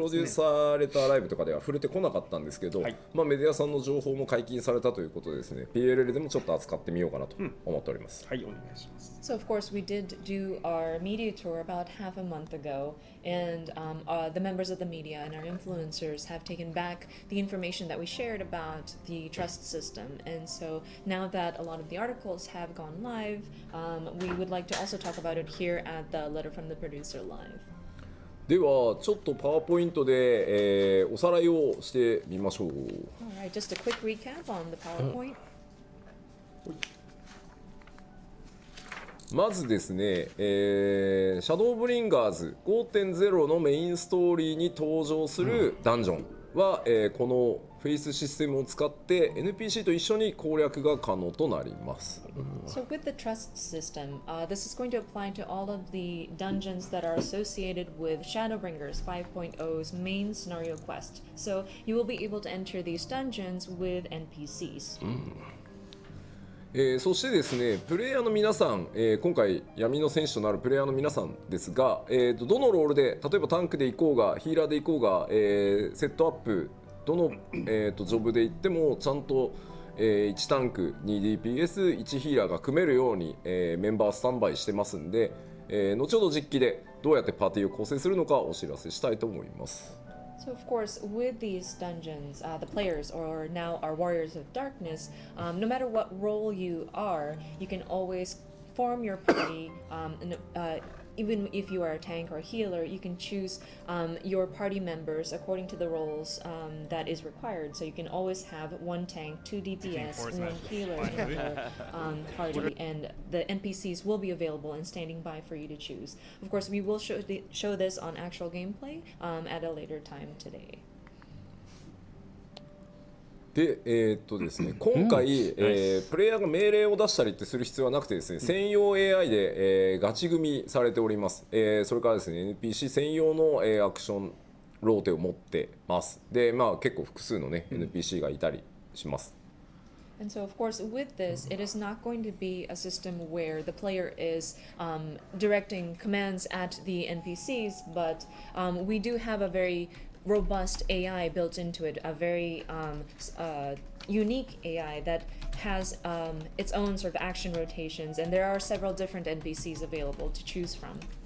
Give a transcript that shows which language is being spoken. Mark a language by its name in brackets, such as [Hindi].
[Japanese] プロデューサーレターライブとかでは触れてこなかったんですけど、はいまあ、メディアさんの情報も解禁されたということでですね PLL でもちょっと扱ってみようかなと思っております。はい、お願いします。 [English] So of course we did do our media tour about half a month ago, and the members of the media and our influencers have taken back the information that we shared about the trust system. And so now that a lot of the articles have gone live, we would like to also talk about it here at the Letter from the Producer Live. [Japanese] ではちょっとパワーポイントで、おさらいをしてみましょう。 [English] All right, just a quick recap on the PowerPoint. [Japanese] まずですね、シャドーブリンガーズ 5.0 のメインストーリーに登場するダンジョンは、このフェイスシステムを使って NPC と一緒に攻略が可能となります。 [English] So with the trust system, this is going to apply to all of the dungeons that are associated with Shadowbringers 5.0's main scenario quest. So you will be able to enter these dungeons with NPCs. [Japanese] そしてですね、プレイヤーの皆さん、今回闇の戦士となるプレイヤーの皆さんですが、どのロールで例えばタンクで行こうがヒーラーで行こうが、セットアップどの、ジョブで行ってもちゃんと、1タンク 2DPS1 ヒーラーが組めるように、メンバースタンバイしてますんで、後ほど実機でどうやってパーティーを構成するのかお知らせしたいと思います。 [English] So of course, with these dungeons, the players, or now our warriors of darkness, no matter what role you are, you can always form your party. Even if you are a tank or a healer, you can choose your party members according to the roles that is required. So you can always have one tank, 2 DPS, and 1 healer in the whole party, and the NPCs will be available and standing by for you to choose. Of course, we will show this on actual gameplay at a later time today. [Japanese] でですね、今回、プレイヤーが命令を出したりってする必要はなくてですね、専用 AI で、ガチ組みされております。それからですね NPC 専用の、アクションローテを持ってます。で、まあ結構複数のね、NPC がいたりします。 [English] And so, of course, with this, it is not going to be a system where the player is directing commands at the NPCs, but we do have a very robust AI built into it, a very unique AI that has its own sort of action rotations, and there are several different NPCs available to choose from.